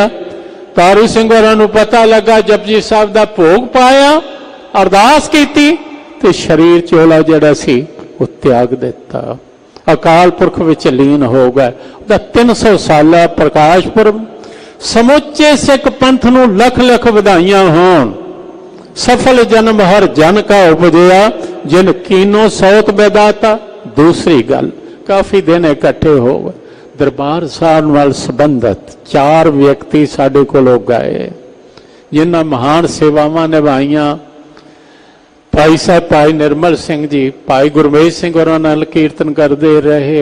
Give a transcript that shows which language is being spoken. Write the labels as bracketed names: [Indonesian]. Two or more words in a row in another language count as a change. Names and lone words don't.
[Punjabi] ਤਾਰੂ ਸਿੰਘ ਹੋਰਾਂ ਨੂੰ ਪਤਾ ਲਗਾ, ਜਪਜੀ ਸਾਹਬ ਦਾ ਭੋਗ ਪਾਇਆ, ਅਰਦਾਸ ਕੀਤੀ ਤੇ ਸ਼ਰੀਰ ਚੋਲਾ ਜਿਹੜਾ ਸੀ ਵੋ ਤਿਆਗ ਦਿੱਤਾ, ਅਕਾਲ ਪੁਰਖ ਵਿਚ ਲੀਨ ਹੋ ਗਿਆ। ਉਹਦਾ 300 ਸਾਲਾ ਪ੍ਰਕਾਸ਼ ਪੁਰਬ। ਸਮੁੱਚੇ ਸਿੱਖ ਪੰਥ ਨੂੰ ਲੱਖ ਲੱਖ ਵਧਾਈਆਂ ਹੋਣ। ਸਫਲ ਜਨਮ ਹਰ ਜਨ ਕਾ ਉਪਜਿਆ, ਜਿਨ ਕੀਨੋ ਸੌਤ ਬੇਦਾਤਾ। ਦੂਸਰੀ ਗੱਲ, ਕਾਫੀ ਦਿਨ ਇਕੱਠੇ ਹੋ ਗਏ। ਦਰਬਾਰ ਸਾਹਬ ਨਾਲ ਸੰਬੰਧਿਤ 4 ਵਿਅਕਤੀ ਸਾਡੇ ਕੋਲ ਗਏ, ਜਿਨ੍ਹਾਂ ਮਹਾਨ ਸੇਵਾਵਾਂ ਨਿਭਾਈਆਂ। ਭਾਈ ਸਾਹਬ ਭਾਈ ਨਿਰਮਲ ਸਿੰਘ ਜੀ, ਭਾਈ ਗੁਰਮੇਜ ਸਿੰਘ ਹੋਰਾਂ ਨਾਲ ਕੀਰਤਨ ਕਰਤੇ ਰਹੇ।